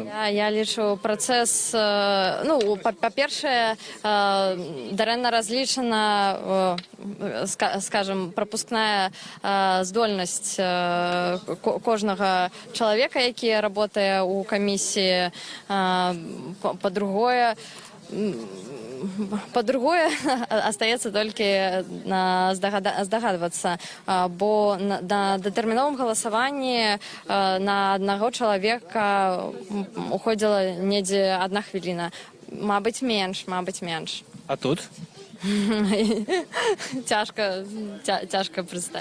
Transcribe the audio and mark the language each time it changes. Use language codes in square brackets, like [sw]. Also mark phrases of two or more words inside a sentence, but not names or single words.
[be] Я лічу, працэс, па-першае, дарэмна разлічана, скажем, прапускная здольнасць кожнага чалавека, які работае ў камісіі. Па-другое, [ru] По-другое остается только здогадываться, [be] бо на датэрміновым галасаванні на аднаго чалавека уходзіла недзе 1 хвіліна. Мабыць, менш. А тут? Цяжка прадставіць.